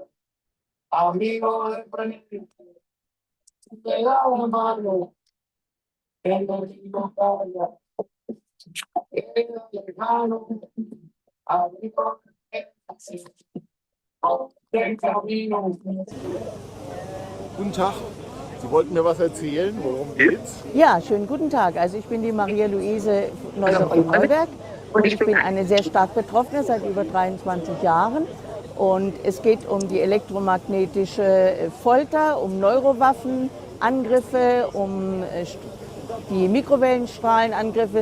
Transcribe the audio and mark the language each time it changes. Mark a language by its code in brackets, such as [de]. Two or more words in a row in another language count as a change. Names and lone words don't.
[es] Amigo de frente, te da la mano, que no digo calla, queda lejano, amigo de camino. [de] Guten Tag. Sie wollten mir was erzählen, worum geht's? Ja, schönen guten Tag. Also ich bin die Maria-Luise Neuberg und ich bin eine sehr stark Betroffene seit über 23 Jahren. Und es geht um die elektromagnetische Folter, um Neurowaffen, Angriffe, um die Mikrowellenstrahlenangriffe.